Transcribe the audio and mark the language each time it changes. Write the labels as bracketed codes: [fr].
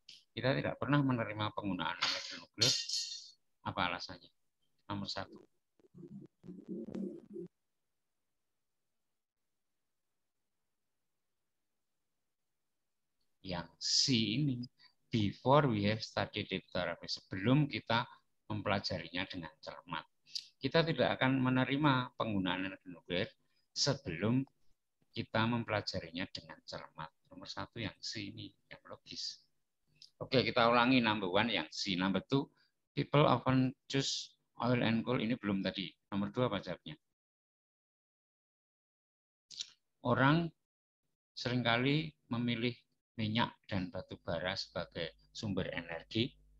[id] Kita tidak pernah menerima penggunaan energi nuklir. Apa alasannya? Nomor 1. Yang C ini, [en] before we have studied it thoroughly. [id] Sebelum kita mempelajarinya dengan cermat. Kita tidak akan menerima penggunaan energi nuklir sebelum kita mempelajarinya dengan cermat. Nomor 1 yang C ini, yang logis. Oke, kita ulangi. [en] Number 1 [id] yang C. [en] Number 2, people often choose oil and coal. [id] Ini belum tadi. Nomor 2 apa jawabnya? Orang seringkali memilih minyak dan batu bara sebagai sumber energi.